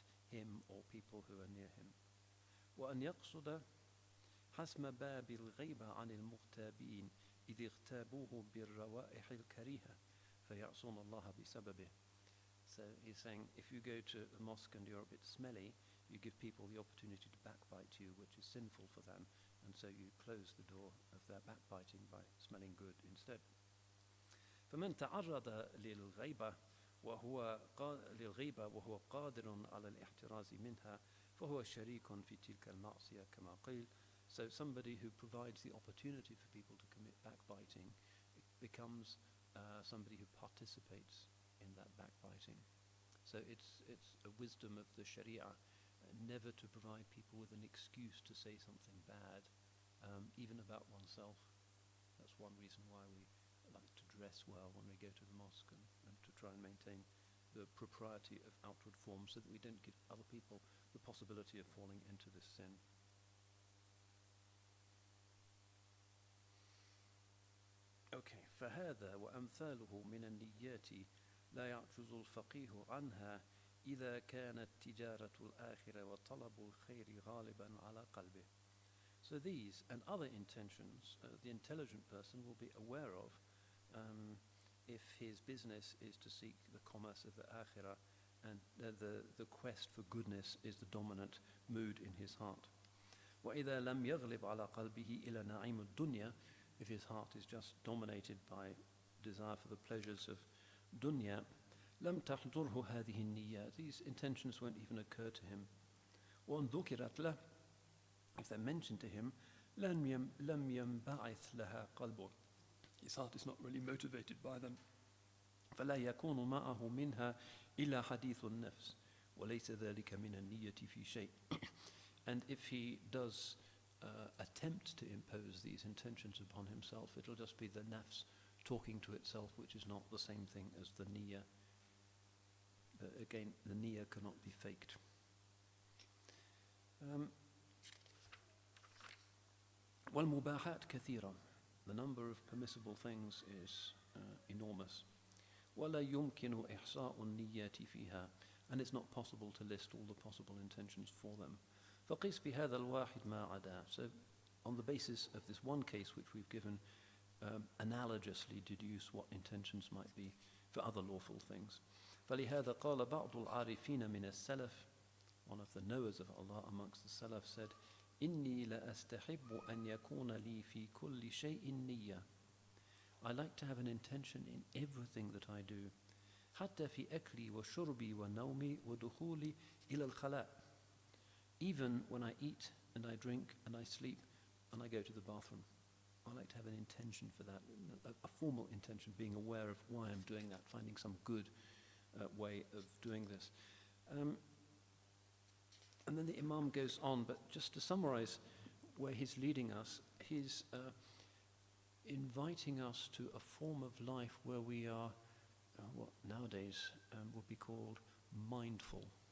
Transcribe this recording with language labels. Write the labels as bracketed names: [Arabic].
[English] him or people who are near him. [Arabic] وأن يقصد حسم باب الغيبة عن المغتابين إذ اغتابوه بالروائح الكريهة فيعصون الله بسببه. [English] So he's saying, if you go to a mosque and you're a bit smelly, you give people the opportunity to backbite you, which is sinful for them, and so you close the door of their backbiting by smelling good instead. [Arabic] فمن تعرض للغيبة وهو قادر على الاحتراز منها فهو شريك في تلك المعصية كما قيل. [English] So somebody who provides the opportunity for people to commit backbiting becomes somebody who participates in that backbiting. So it's a wisdom of the Sharia never to provide people with an excuse to say something bad, even about oneself. That's one reason why we like to dress well when we go to the mosque and to try and maintain the propriety of outward form so that we don't give other people the possibility of falling into this sin. [Arabic] Okay, فهذا وأمثاله من النيات لا يعجز الفقيه عنها إذا كانت تجارة الآخرة وطلب الخير غالبا على قلبه. [English] So these and other intentions the intelligent person will be aware of if his business is to seek the commerce of the akhirah and the quest for goodness is the dominant mood in his heart. [Arabic] وإذا لم يغلب على قلبه إلى نعيم الدنيا, [English] if his heart is just dominated by desire for the pleasures of dunya, [Arabic] لم تحضره هذه النيات, [English] these intentions won't even occur to him. [Arabic] وإن ذكرت له, [English] if they're mentioned to him, [Arabic] لم ينبعث لها قلبه, [English] his heart is not really motivated by them. [Arabic] فلا يكون معه منها إلا حديث النفس وليس ذلك من النية في شيء. [English] And if he does attempt to impose these intentions upon himself, it'll just be the nafs talking to itself, which is not the same thing as the niyyah. Again, the niyyah cannot be faked. [Arabic] والمباحات كثيرة, [English] the number of permissible things is enormous. [Arabic] ولا يمكن إحصاء النيات فيها, [English] and it's not possible to list all the possible intentions for them. [Arabic] فقيس بهذا الواحد ما عدا, [English] so on the basis of this one case which we've given, analogously deduce what intentions might be for other lawful things. [Arabic] فلهذا قال بعض العارفين من السلف, [English] one of the knowers of Allah amongst the Salaf said, [Arabic] إني لأستحب أن يكون لي في كل شيء نية. [English] I like to have an intention in everything that I do. [Arabic] حتى في أكلي وشربي ونومي ودخولي إلى الخلاء. [English] Even when I eat and I drink and I sleep and I go to the bathroom, I like to have an intention for that, a formal intention, being aware of why I'm doing that, finding some good way of doing this. And then the Imam goes on, but just to summarize where he's leading us, he's inviting us to a form of life where we are what nowadays would be called mindful.